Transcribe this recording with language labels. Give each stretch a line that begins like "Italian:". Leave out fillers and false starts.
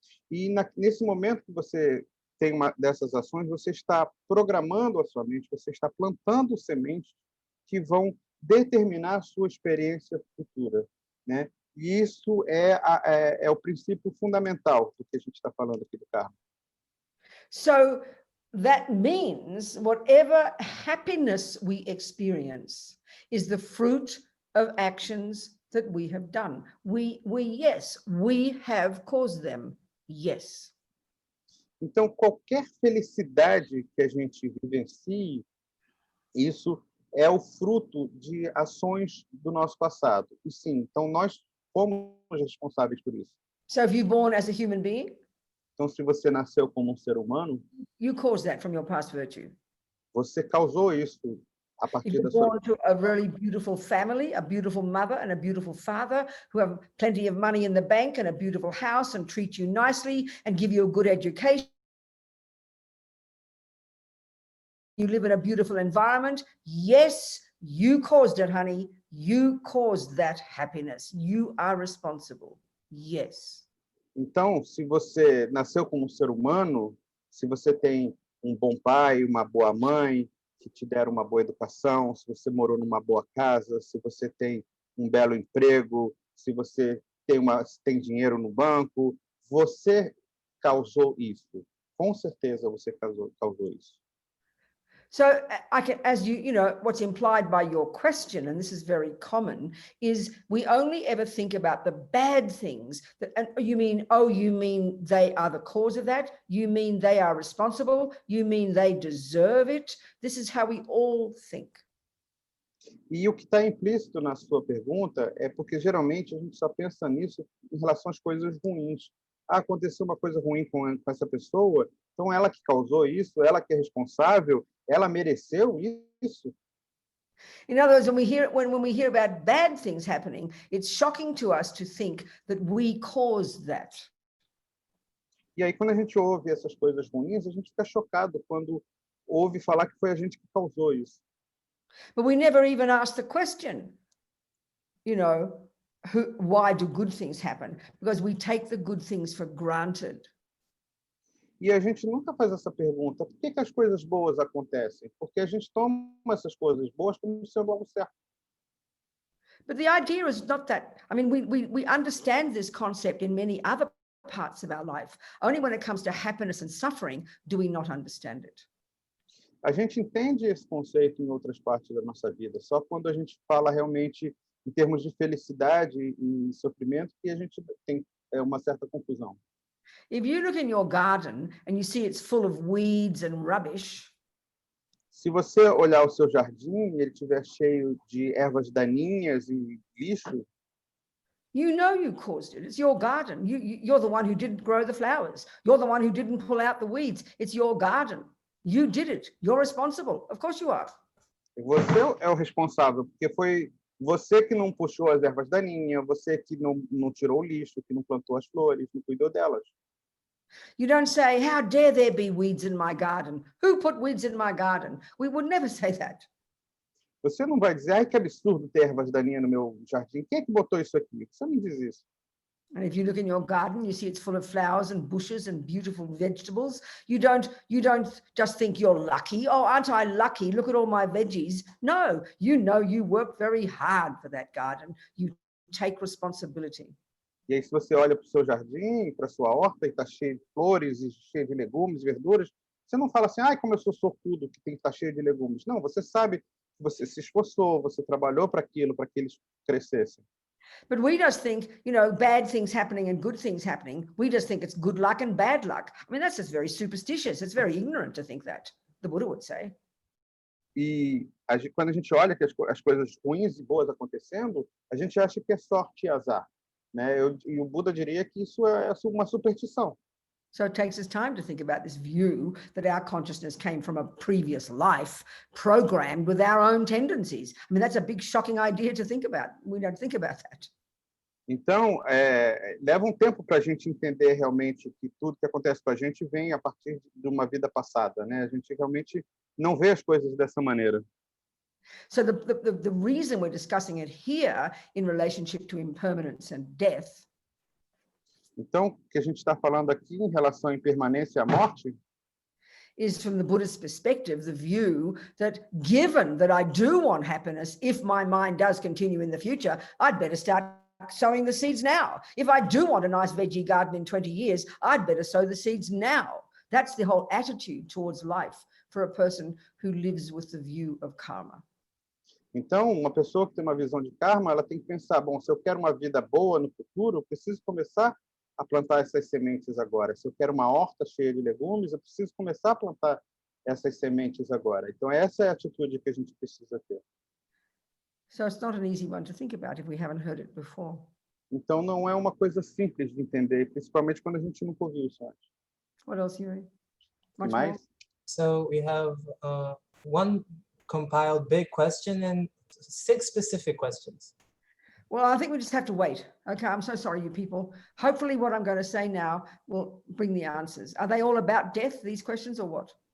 Portuguese: E nesse momento que você tem uma dessas ações, você está programando a sua mente, você está plantando sementes que vão determinar a sua experiência futura, né? E isso é o princípio fundamental do que a gente está falando aqui do karma.
English: So that means whatever happiness we experience is the fruit of actions that we have done. Yes, we have caused them. Yes.
Portuguese: Então, qualquer felicidade que a gente vivencie, isso é o fruto de ações do nosso passado. E sim, então nós fomos responsáveis por isso.
English: So if you're born as a human being,
Portuguese: então se você nasceu como um ser humano,
English: you caused that from your past virtue.
Portuguese: Você causou isso a partir da sua.
English: If
Portuguese: sua.
English: you're born to a really beautiful family, a beautiful mother and a beautiful father who have plenty of money in the bank and a beautiful house and treat you nicely and give you a good education. You live in a beautiful environment. Yes, you caused it, honey. You caused that happiness. You are responsible. Yes.
Portuguese: Então, se você nasceu como um ser humano, se você tem um bom pai, uma boa mãe, que te deram uma boa educação, se você morou numa boa casa, se você tem um belo emprego, se você tem dinheiro no banco, você causou isso. Com certeza você causou isso.
English: So I can, as you know, what's implied by your question, and this is very common, is we only ever think about the bad things. And you mean, oh, you mean they are the cause of that? You mean they are responsible? You mean they deserve it? This is how we all think.
Portuguese: E o que está implícito na sua pergunta é porque geralmente a gente só pensa nisso em relação às coisas ruins. Ah, aconteceu uma coisa ruim com essa pessoa, então ela que causou isso, ela que é responsável, ela mereceu isso.
English: In other words, when we hear about bad things happening, it's shocking to us to think that we caused that.
Portuguese: E aí quando a gente ouve essas coisas ruins, a gente fica chocado quando ouve falar que foi a gente que causou isso.
English: But we never even ask the question, you know, why do good things happen? Because we take the good things for granted.
Portuguese: E a gente nunca faz essa pergunta, por que as coisas boas acontecem? Porque a gente toma essas coisas boas como sendo algo certo.
English: But the idea is not that. I mean, we understand this concept in many other parts of our life. Only when it comes to happiness and suffering do we not understand it.
Portuguese: A gente entende esse conceito em outras partes da nossa vida, só quando a gente fala realmente em termos de felicidade e sofrimento que a gente tem uma certa confusão.
English: If you look in your garden and you see it's full of weeds and rubbish,
Portuguese: se você olhar o seu jardim e ele estiver cheio de ervas daninhas e lixo,
English: you know you caused it. It's your garden. You're the one who didn't grow the flowers. You're the one who didn't pull out the weeds. It's your garden. You did it. You're responsible. Of course you are.
Portuguese: Você é o responsável, porque foi você que não puxou as ervas daninhas, você que não tirou o lixo, que não plantou as flores, não cuidou delas.
English: You don't say, how dare there be weeds in my garden? Who put weeds in my garden? We would never say that.
Portuguese: Você não vai dizer, ai, que absurdo ter ervas daninhas no meu jardim. Quem é que botou isso aqui? Você não diz isso.
English: And if you look in your garden, you see it's full of flowers and bushes and beautiful vegetables. You don't just think you're lucky. Oh, aren't I lucky? Look at all my veggies. No, you know you work very hard for that garden. You take responsibility.
Portuguese: E aí, se você olha para o seu jardim, para a sua horta, e está cheio de flores, e cheio de legumes, verduras, você não fala assim, ai, como eu sou sortudo, que tem que estar cheio de legumes. Não, você sabe que você se esforçou, você trabalhou para aquilo, para que eles crescessem.
English: But we just think, you know, bad things happening and good things happening. We just think it's good luck and bad luck. I mean, that's just very superstitious. It's very ignorant to think that, the Buddha would say.
Portuguese: E quando a gente olha que as coisas ruins e boas acontecendo, a gente acha que é sorte e azar. Né? E o Buda diria que isso é uma superstição.
English: So it takes us time to think about this view that our consciousness came from a previous life programmed with our own tendencies. I mean, that's a big shocking idea to think about. We don't think about that.
Portuguese: Então, leva um tempo para a gente entender realmente que tudo que acontece com a gente vem a partir de uma vida passada, né? A gente realmente não vê as coisas dessa maneira.
English: So the reason we're discussing it here in relationship to impermanence and death.
Portuguese: Então, o que a gente está falando aqui em relação à impermanência e à morte
English: is from the Buddhist perspective, the view that given that I do want happiness, if my mind does continue in the future, I'd better start sowing the seeds now. If I do want a nice veggie garden in 20 years, I'd better sow the seeds now. That's the whole attitude towards life for a person who lives with the view of karma.
Portuguese: Então, uma pessoa que tem uma visão de karma, ela tem que pensar, bom, se eu quero uma vida boa no futuro, eu preciso começar a plantar essas sementes agora. Se eu quero uma horta cheia de legumes, eu preciso começar a plantar essas sementes agora. Então, essa é a atitude que a gente precisa ter.
English: So it's not an easy one to think about if we haven't heard it before.
Portuguese: Então, não é uma coisa simples de entender, principalmente quando a gente nunca ouviu isso antes.
English: What else, Yuri? Much
Portuguese: Mais?
English: more? So we have one compiled big question and 6 specific questions. Well, I think we just have to wait. Okay, I'm so sorry, you people. Hopefully what I'm going to say now will bring the answers. Are they all about death, these questions, or what?